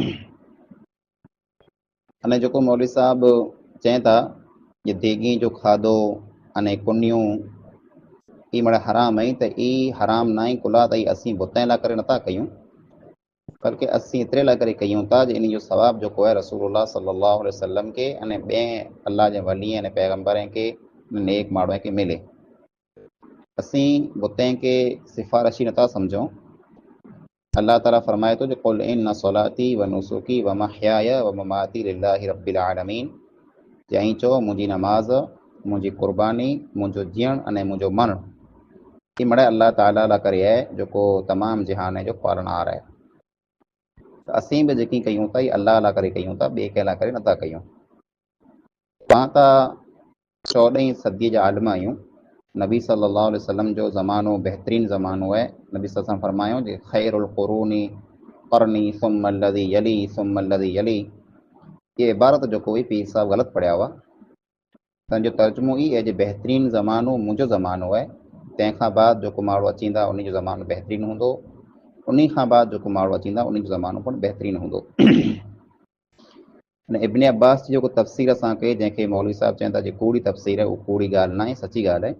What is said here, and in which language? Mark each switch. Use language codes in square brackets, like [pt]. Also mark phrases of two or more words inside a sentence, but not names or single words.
[sd] अने जेको मौलवी साहब चवनि था जे देगी जो खाधो अने कुनियूं ई मड़ा हराम आई, त ई हराम न आहे कुला त असीं बुतनि लाइ करे नथा कयूं, बल्कि असीं एतिरे लाइ करे कयूं था जे इन जो सवाबु जेको आहे रसूलुल्लाह [ar] صلى الله عليه وسلم [sd] खे अने ॿिए अल्लाह जे वली ऐं पैगम्बरनि खे, नेक माण्हूअ खे मिले। असीं बुतनि खे सिफ़ारिशी नथा सम्झूं। अल्लाह ताला फरमाए थो, जो [ar] قل إن صلاتي ونسكي ومحياي ومماتي لله رب العالمين, [sd] चई चओ मुंहिंजी नमाज़, मुंहिंजी कुर्बानी, मुंहिंजो जीअण अने मुंहिंजो मरण ही मड़े अल्लाह ताला लाइ करे आहे, जेको तमामु जहान जो पालनहार आहे। त असीं बि जेकी कयूं था अल्लाह लाइ करे कयूं था, ॿिए कंहिं लाइ करे नथा कयूं। पाण त 14वीं सदीअ जा आलिम आहियूं। नबी [ar] صلى الله عليه وسلم [sd] जो ज़मानो बहितरीनु ज़मानो आहे। नबी [ar] صلى الله عليه وسلم [sd] फरमायो जे [ar] خير القرون قرني ثم الذي يلي ثم الذي يلي. [sd] ये इबारत जेको हुई पीर साहब ग़लति पढ़िया हुआ। तंहिंजो तर्जुमो ई आहे जे बहितरीनु ज़मानो मुंहिंजो ज़मानो आहे, तंहिंखां बाद जेको माण्हू अचींदा उन जो ज़मानो बहितरीनु हूंदो, उन खां बाद जेको माण्हू अचींदा उन जो ज़मानो पण बहितरीनु हूंदो। इब्न अब्बास जी जेको तफ़सीर असांखे, जंहिंखे मौलवी साहब चवनि था जे कूड़ी तफ़सीर आहे, उहा कूड़ी ॻाल्हि न आहे, सची ॻाल्हि आहे।